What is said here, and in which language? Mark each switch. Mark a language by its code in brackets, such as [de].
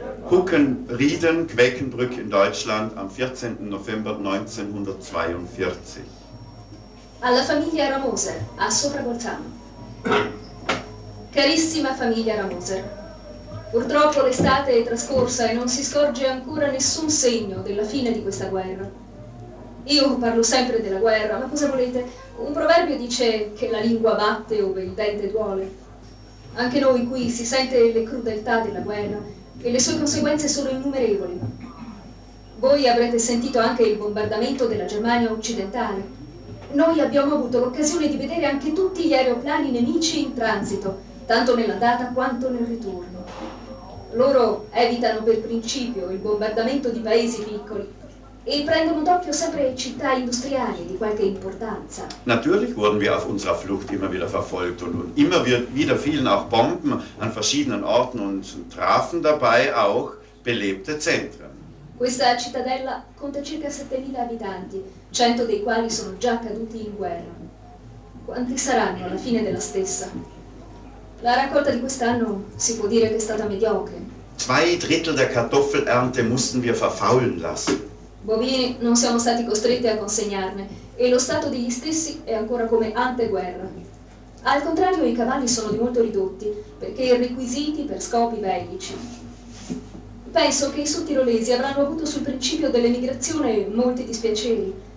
[de] Huckenrieden, Quäkenbrück in Deutschland am 14. November 1942. [it] Alla famiglia Ramoser, a Sopra-Bolzano. Carissima famiglia Ramoser, purtroppo l'estate è trascorsa e non si scorge ancora nessun segno della fine di questa guerra. Io parlo sempre della guerra, ma cosa volete? Un proverbio dice che la lingua batte ove il dente duole. Anche noi qui si sente le crudeltà della guerra e le sue conseguenze sono innumerevoli. Voi avrete sentito anche il bombardamento della Germania occidentale. Noi abbiamo avuto l'occasione di vedere anche tutti gli aeroplani nemici in transito, tanto nell'andata quanto nel ritorno. Loro evitano per principio il bombardamento di paesi piccoli e prendono d'occhio sempre città industriali di qualche importanza. [de] Natürlich wurden wir auf unserer Flucht immer wieder verfolgt und immer wieder fielen auch Bomben an verschiedenen Orten und trafen dabei auch belebte Zentren. [it] Questa cittadella conta circa 7.000 abitanti, 100 dei quali sono già caduti in guerra. Quanti saranno alla fine della stessa? La raccolta di quest'anno si può dire che è stata mediocre. [de] Zwei Drittel der Kartoffelernte mussten wir verfaulen lassen. [it] Bovini non siamo stati costretti a consegnarne e lo stato degli stessi è ancora come ante guerra. Al contrario, i cavalli sono di molto ridotti perché requisiti per scopi bellici. Penso che i sudtirolesi avranno avuto sul principio dell'emigrazione molti dispiaceri.